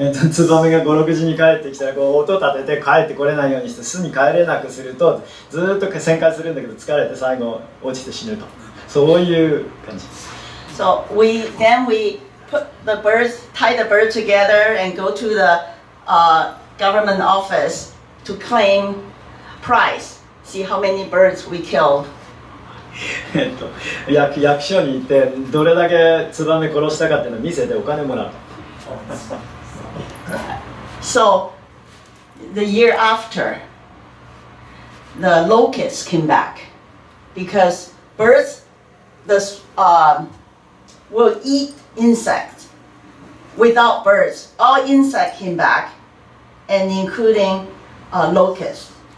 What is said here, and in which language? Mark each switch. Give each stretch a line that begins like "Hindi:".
Japanese: ツバメが5、6時に帰ってきたらこう音立てて帰ってこれないようにして巣に帰れなくすると、ずっと旋回するんだけど疲れて最後落ちて死ぬと、そういう感じです。
English: So we put the birds, tie the birds together and go to the government office to claim prize. See how many birds we killed.
Japanese: 役所に行ってどれだけツバメ殺したかっていうのを見せてお金もらう。
English: So the year after, the locusts came back because birds will eat insects. Without birds, all insects came back, and including locusts.